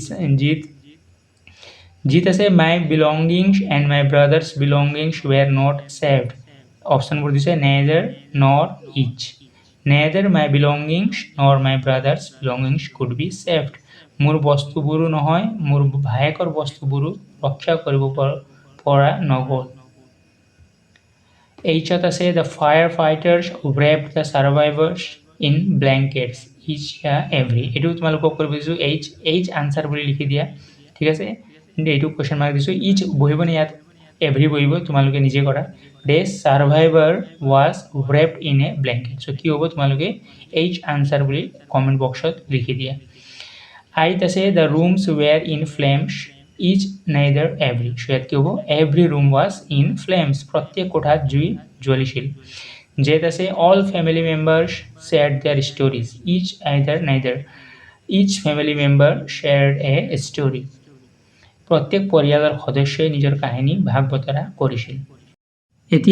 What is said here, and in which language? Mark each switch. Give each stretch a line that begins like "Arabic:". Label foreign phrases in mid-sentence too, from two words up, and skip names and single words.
Assamese: জিত আছে
English: my belongings and my brother's belongings were not saved
Assamese: অপশ্যনবোৰ দিছে
English: neither nor is neither my belongings nor my brother's belongings could be saved
Assamese: মোৰ বস্তুবোৰো নহয় মোৰ ভায়েকৰ বস্তুবোৰো ৰক্ষা কৰিব পৰা নগ'ল এইচত আছে
English: The fire fighters wrapped the survivors in blankets each every
Assamese: এইটো তোমালোকক কৰিব দিছোঁ
English: H answer
Assamese: বুলি লিখি দিয়া ঠিক আছে এইটো
English: question mark
Assamese: দিছোঁ ইচ বহিবনে ইয়াত এভৰি বহিব তোমালোকে নিজে কৰা
English: The survivor was wrapped in a blanket
Assamese: চ' কি হ'ব তোমালোকে
English: H answer
Assamese: বুলি কমেণ্ট বক্সত লিখি দিয়া আইত আছে
English: The rooms were in flames is neither every
Assamese: চ' ইয়াত কি হ'ব
English: every room was in flames
Assamese: প্ৰত্যেক কোঠাত জুই জ্বলিছিল জেত
English: আছে All family members shared their stories is neither is family member shared a story
Assamese: প্ৰত্যেক পৰিয়ালৰ সদস্যই নিজৰ কাহিনী ভাগ বতৰা কৰিছিল এতিয়া